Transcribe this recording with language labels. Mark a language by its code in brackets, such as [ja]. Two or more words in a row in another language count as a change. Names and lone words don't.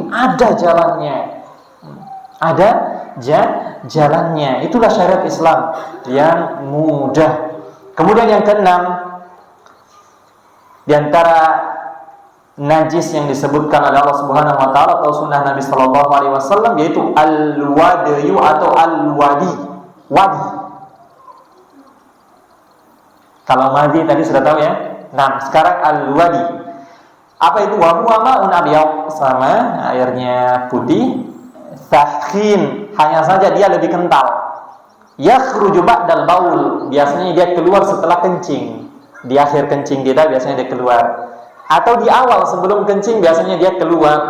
[id] Ada jalannya. Ada jalannya. Itulah syariat Islam yang mudah. Kemudian yang keenam, Di antara najis yang disebutkan oleh Allah [ar] سبحانه وتعالى [id] atau sunnah Nabi [ar] صلى الله عليه وسلم [id] yaitu al-wadyu atau al-wadi. Wadi. Kalau madi tadi sudah tahu ya. Nah, sekarang al-wadi. Apa itu? [ar] وهو ماء أبيض, [id] sama airnya putih, sakhin, hanya saja dia lebih kental. [ar] يخرج بعد البول, [id] biasanya dia keluar setelah kencing. Di akhir kencing kita biasanya dia keluar. Atau di awal sebelum kencing biasanya dia keluar.